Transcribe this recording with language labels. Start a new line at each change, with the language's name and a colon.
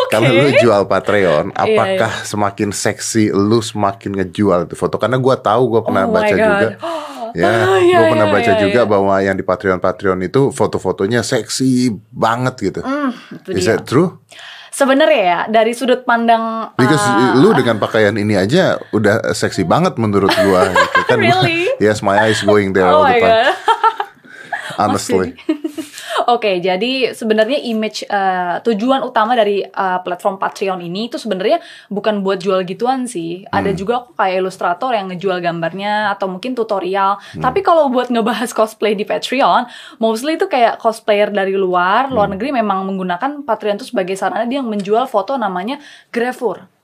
Indonesian: Kalau lu jual Patreon, apakah semakin seksi lu semakin ngejual itu foto? Karena gue tahu, gue pernah baca juga. Gue pernah baca juga bahwa yang di Patreon itu foto-fotonya seksi banget gitu.
English: Is that true?
Indonesian: Sebenarnya ya dari sudut pandang Because lu dengan pakaian ini aja udah seksi banget menurut gue. Gitu. Kan
English: Really? Yes, my eyes going there all the time. Honestly.
Indonesian: Oke, jadi sebenarnya image tujuan utama dari platform Patreon ini itu sebenarnya bukan buat jual gituan sih. Ada juga kayak ilustrator yang ngejual gambarnya atau mungkin tutorial. Tapi kalau buat ngebahas cosplay di Patreon, mostly itu kayak cosplayer dari luar negeri memang menggunakan Patreon itu sebagai sarana dia yang menjual foto namanya gravure.